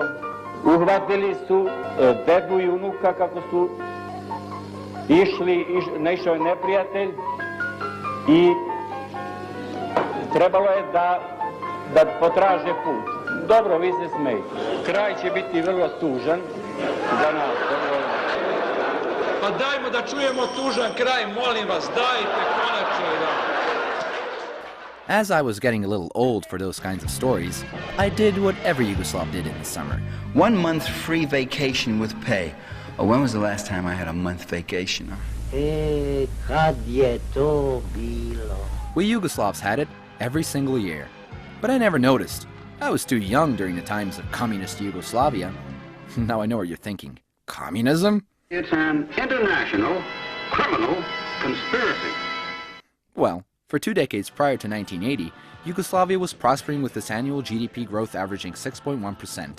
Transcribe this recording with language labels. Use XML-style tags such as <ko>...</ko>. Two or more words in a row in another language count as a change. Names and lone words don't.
<sr>Uhvatili su dedu i unuka kako su naišao je neprijatelj i trebalo je da potraže put. Dobro, vi se smejte. Kraj će biti vrlo tužan za nas. Pa dajmo da čujemo tužan kraj, molim vas, dajte konačno da.</sr> <en>As I was getting a little old for those kinds of stories, I did what every Yugoslav did in the summer. 1 month free vacation with pay. Oh, when was the last time I had a month vacation?</en> <sr>Kad je to bilo?</sr> <en>We Yugoslavs had it every single year. But I never noticed. I was too young during the times of communist Yugoslavia. Now I know what you're thinking. Communism? It's an international criminal conspiracy. Well, for 2 decades prior to 1980, Yugoslavia was prospering with its annual GDP growth averaging 6.1%.</en>